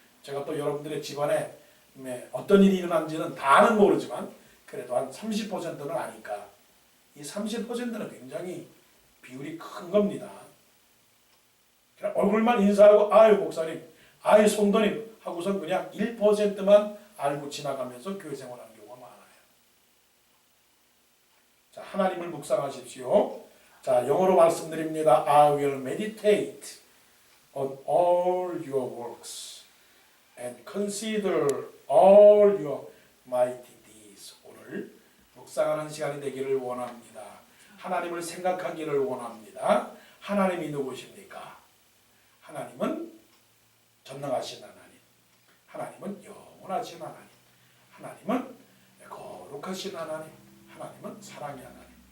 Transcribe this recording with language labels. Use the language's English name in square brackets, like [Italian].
[Korean] 제가 또 여러분들의 집안에 어떤 일이 일어난지는 다는 모르지만 그래도 한 30%는 아니까 이 30%는 굉장히 비율이 큰 겁니다. 그냥 얼굴만 인사하고 아유 목사님, 아유 성도님 하고서 그냥 1%만 알고 지나가면서 교회 생활하는 경우가 많아요. 자, 하나님을 묵상하십시오. 자, 영어로 말씀드립니다. [English] I will meditate on all your works and consider all your mighty deeds. [Korean] 오늘 묵상하는 시간이 되기를 원합니다. 하나님을 생각하기를 원합니다. 하나님이 누구십니까? 하나님은 전능하신 하나님, 하나님은 영원하신 하나님, 하나님은 거룩하신 하나님, 하나님은 사랑의 하나님.